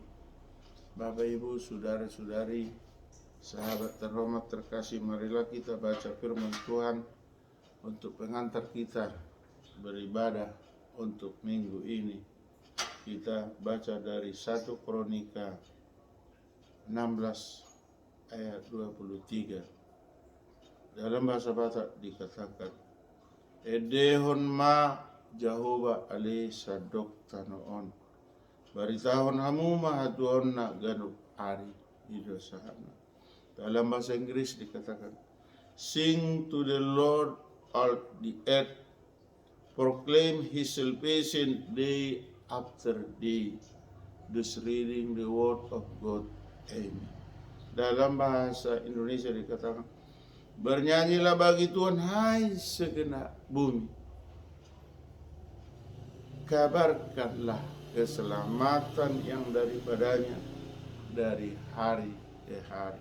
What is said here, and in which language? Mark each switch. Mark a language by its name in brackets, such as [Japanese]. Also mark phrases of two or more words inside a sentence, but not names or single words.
[Indonesian] Bapak, Ibu, saudara-saudari, sahabat terhormat terkasih, marilah kita baca firman Tuhan untuk pengantar kita beribadah untuk minggu ini. Kita baca dari 1 Kronika 16 ayat 23. Dalam bahasa Batak dikatakan, [Batak Toba] Edehon ma Jehovah ale sadok tanoon, baritahon hamu mahatuon na ganuk ari idosahana. [Indonesian] Dalam bahasa Inggris dikatakan, [English] Sing to the Lord all the earth, proclaim His salvation day after day. Thus reading the word of God. Amen. [Indonesian] Dalam bahasa Indonesia dikatakan, bernyanyilah bagi Tuhan hai segenap bumi, kabarkanlah keselamatan yang daripadanya dari hari ke hari.